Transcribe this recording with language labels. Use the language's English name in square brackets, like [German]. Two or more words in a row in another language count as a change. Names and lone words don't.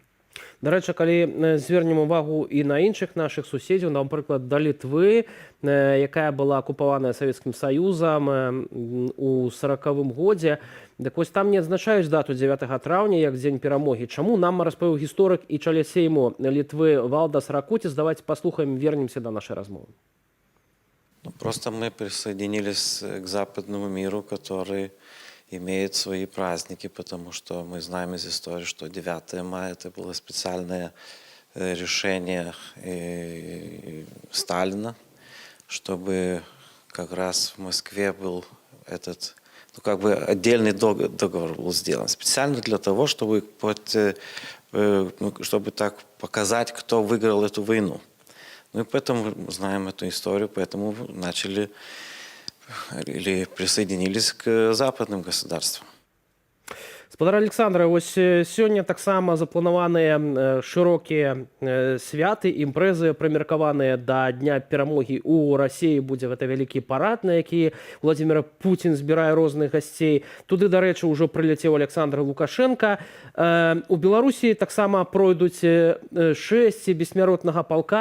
[Belarusian] Дарэчы, калі звернем увагу і на іншых нашых суседзяў, напрыклад, да Літвы, якая была акупаваная Савецкім Саюзам у 40-м годзе, дык вось там не адзначаюць дату 9 траўня як дзень перамогі. Чаму нам распавёў гісторык і чале Сейму Літвы Валдас Ракуціс? [Russian] Давайте послухаем, вернемся до нашей размовы. Просто мы присоединились к западному миру, который имеет свои праздники, потому что мы знаем из истории, что 9 мая это было специальное решение Сталина, чтобы как раз в Москве был этот, отдельный договор был сделан специально для того, чтобы так показать, кто выиграл эту войну. Ну и поэтому мы знаем эту историю, поэтому начали или присоединились к западным государствам. [Belarusian] Спадар Александра, вось сёння таксама запланаваныя шырокія святы, імпрэзы, прымеркаваныя да дня перамогі. У Расіі будзе гэта вялікі парад, на які Владзімір Пуцін збірае розных гасцей. Туды, дарэчы, ўжо прыляцеў Александр Лукашенко. У Беларусі таксама пройдуць 6 бессмяротнага палка.